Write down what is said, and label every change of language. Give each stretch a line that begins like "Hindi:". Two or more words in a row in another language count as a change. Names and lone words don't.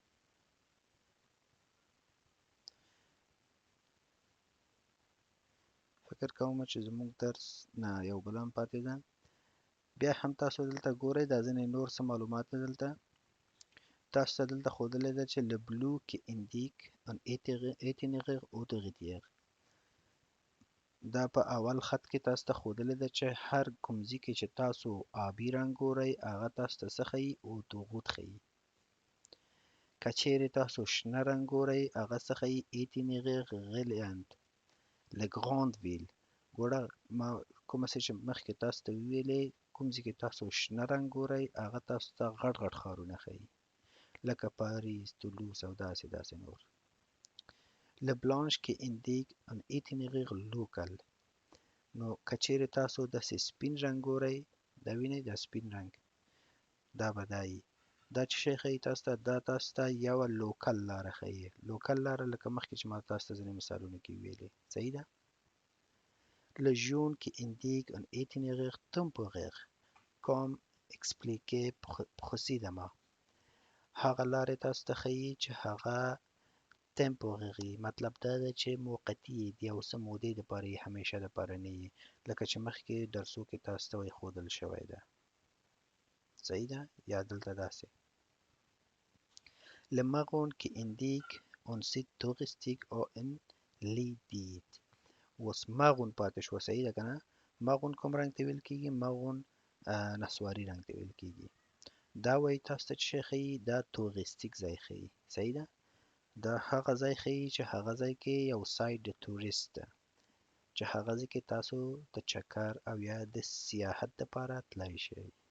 Pashto: فکر کوم چې زموږ درس نه یو بل هم پاتې ده. بیا هم تاسو دلته ګورئ دا ځینې نور څه معلومات دي دلته. تاسو ته دلته ښودلی ده چې
French: le bleu qui indique un itinéraire autoroutier.
Pashto: دا په اول خط کې تاسو ته ښودلی ده چې هر کوم ځای کې چې تاسو آبي رنګ ګورئ هغه تاسو ته څه ښیي؟ اتوغوت ښیي. که چیرې تاسو شنه رنګ ګورئ هغه څه ښیي؟
French: itinéraire reliant le grande ville.
Pashto: ګوره ما کومه څه چې مخکې تاسو ته وویلې، کوم ځای کې تاسو شنه رنګ ګورئ هغه تاسو ته غټ غټ ښارونه ښیي، لکه پاریس، تولوز او داسې نور.
French: le blanche qui indique un itinéraire local.
Pashto: نو که چیرې تاسو داسې سپین رنګ ګورئ، دا وینئ دا سپین رنګ، دا به دا وي. دا چې شی ښیي تاسو ته، دا تاسو ته یوه لوکل لاره ښیي. لوکل لاره لکه مخکې چې ما تاسو ته ځینې مثالونه کې ویلې. صحیح ده؟
French: le jaune qui indique un itinéraire temporaire comme expliqué précédemment.
Pashto: هغه لارې تاسو ته ښیي چې هغه temporary مطلب دا ده چې موقتي د یو څه مودې دپاره یې، همیشه دپاره نه وي، لکه چې مخکې درسو کې تاسو ته ښودل شوی ده. صحیح ده؟ یا دلته داسې
French: le marron qui indique un site touristique ou un lieu dit.
Pashto: اوس مغون پاتې شوه. صحیح ده که نه؟ مغون کوم رنګ ته ویل کېږي؟ مغون نسواري رنګ ته ویل کېږي. دا وایي تاسو ته چې شی ښیي؟ دا توریستیک ځای ښیي. صحیح ده؟ دا هغه ځای ښیي چې هغه ځای کې یو سایټ د تورست ده، چې هغه ځای کې تاسو د چکر او یا د سیاحت دپاره تللی شئ.